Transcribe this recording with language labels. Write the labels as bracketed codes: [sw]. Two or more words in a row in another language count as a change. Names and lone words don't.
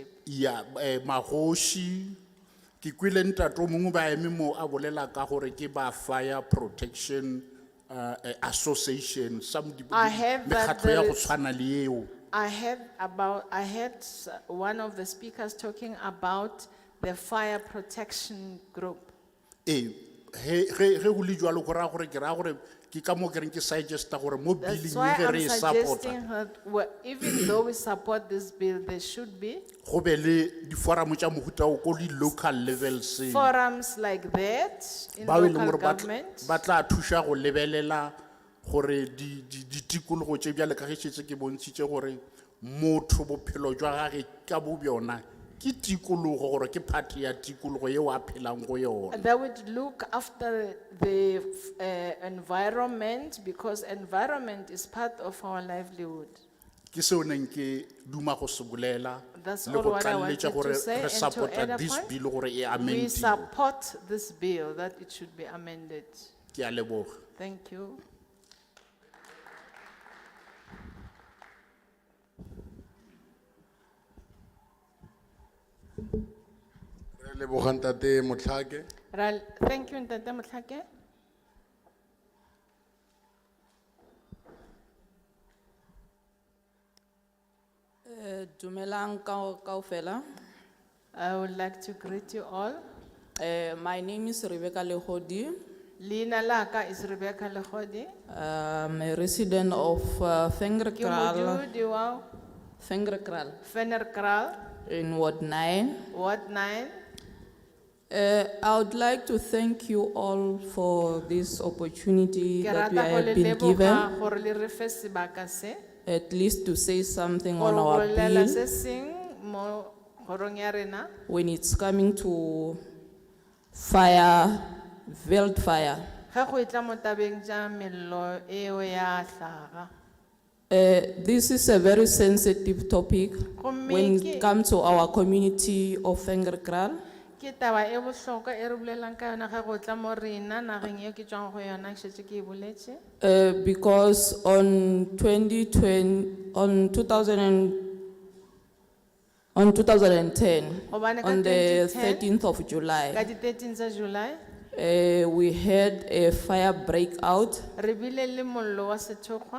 [nso] Ya magoši ke kwile ntato mongwe ba eme mo a bolela ka gore ke ba [en] fire protection association some I have that [nso] mekgatlo ya [en] there [nso] go [en] is- [nso] tshwana le eo. [en] I heard one of the speakers talking about the fire protection group. [nso] Ge go le jwalo go raya gore ke raya gore ke ka mo ke reng ke suggesta gore mo [en] That's billing why [nso] ge [en] I'm [nso] re e support [en] suggesting that even though we support this bill, there should be [nso] go be le di-forum tša mohuta o ko di- [en] local levels forums like that in [nso] bao e leng [en] local [nso] gore ba [en] government. [nso] ba tla thuša go lebelela gore ditikologo tše bjale ka ge šetse ke bontšhitše gore motho bophelo jwa gage ka bo bjona ke tikologo gore ke part ya tikologo yeo a phelang go yona. [en] That would look after the environment, because environment is part of our livelihood. [nso] Ke seo neng ke duma go se bolela [en] That's [nso] le [en] all [nso] go [en] what I wanted [nso] tlaleletša gore [en] to say, [nso] re [en] and to [nso] supporta [en] add a this point, [nso] bill gore e [en] we [nso] amendiwe. [en] support this bill, that it should be amended. [nso] Ke a leboga. [en] Thank you. [nso] Re leboga ntate Motlhake. [en] Thank you, Ntate Motlhake. [nso] Dumelang kaofela. [en] I would like to greet you all. My name is Rebecca Lehodi. [nso] Leina laka is Rebecca Lehodi. [en] I'm a resident of [nso] Ke [en] Vengerkral, [nso] modudi wa Vennerkral, [en] in Ward 9. Ward 9. I would like to thank you all for this opportunity [nso] Ke [en] that we [nso] rata go [en] have [nso] le [en] been [nso] leboga [en] given, [nso] gore le re fe sebaka se, [en] at least to say something [nso] gore [en] on [nso] go [en] our [nso] bolela [en] bill [nso] se seng mo kgorong ya rena. [en] when it's coming to fire, Veld fire. [nso] Ge go itla mo tabeng tša mello eo ya hlaga. [en] This is a very sensitive topic [nso] Gomme [en] when [nso] ke- [en] it comes to our community of Vengerkral. [nso] Ke taba e bohlokwa e re bolelang ka yona ge go tla mo rena nageng eo ke tswang go yona ke šetše ke e boletše. [en] Because on 2020, on 2010, [nso] Gobane ka [en] on the 2010, 13th of July, [nso] Ka di 13 tša July, [en] we had a fire breakout [nso] re bile le mollo wa sethokgwa